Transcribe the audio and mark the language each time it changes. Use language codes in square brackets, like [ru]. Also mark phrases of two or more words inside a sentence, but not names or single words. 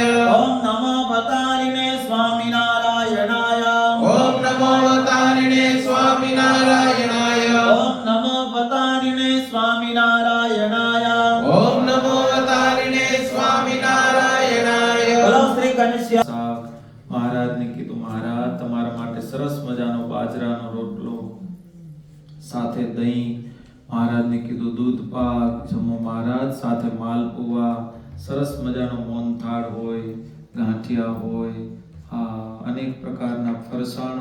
[sa] ओम नमो अवतारिणे स्वामिनारायणाय। ओम नमो अवतारिणे स्वामिनारायणाय ओम नमो अवतारिणे स्वामिनारायणाय। ओम नमो अवतारिणे स्वामिनारायणाय [gu] બોલો શ્રી કનૈયા મહારાજને કીધું મહારાજ તમારા માટે સરસ મજાનો બાજરાનો રોટલો સાથે દહીં, મહારાજને કીધું દૂધ પાક જમો મહારાજ, સાથે માલપુવા, સરસ મજાનો મોહનથાળ હોય, ગાંઠિયા હોય, અનેક પ્રકારના ફરસાણો,